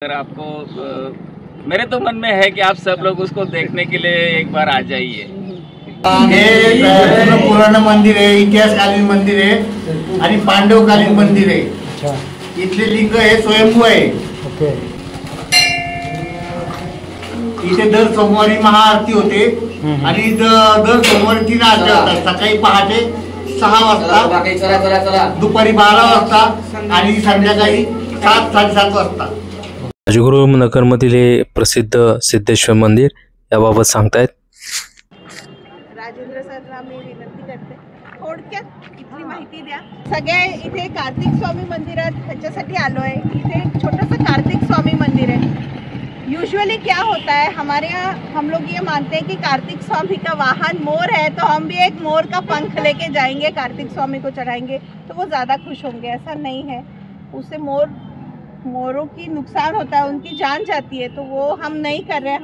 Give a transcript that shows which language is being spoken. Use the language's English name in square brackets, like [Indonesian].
[Hindi] अगर आपको मेरे तो मन में है कि आप सब लोग उसको देखने के लिए एक बार आ जाइए। [Marathi] हे पुराण मंदिर आहे, इतिहासकालीन मंदिर आहे आणि पांडवकालीन मंदिर आहे। इथले लिंग हे स्वयंभू आहे। इथे दर सोमवारी महाआरती होते आणि दर सोमवारी 3 आरती होतात। सकाळी पहाटे 6 वाजता, दुपारी 12 वाजता आणि संध्याकाळी 7-7:30 वाजता। राजगुरू नगरमधील हे प्रसिद्ध सिद्धेश्वर मंदिर याबाबत सांगतायत। राजेंद्र सरला मी विनंती करते, थोडक्यात इथली माहिती द्या। सगळे इथे कार्तिक स्वामी मंदिरात ह्याच्यासाठी आलोय। इथे छोटंसं [Hindi] कार्तिक स्वामी मंदिर है। यूजुअली क्या होता है हमारे यहाँ, हम लोग ये मानते हैं कि कार्तिक स्वामी का वाहन मोर है, तो हम भी एक मोर का पंख लेके जाएंगे, कार्तिक स्वामी को चढ़ाएंगे तो वो ज़्यादा खुश होंगे। ऐसा नहीं है, उससे मोरों की नुकसान होता है, उनकी जान जाती है, तो वो हम नहीं कर रहे हैं।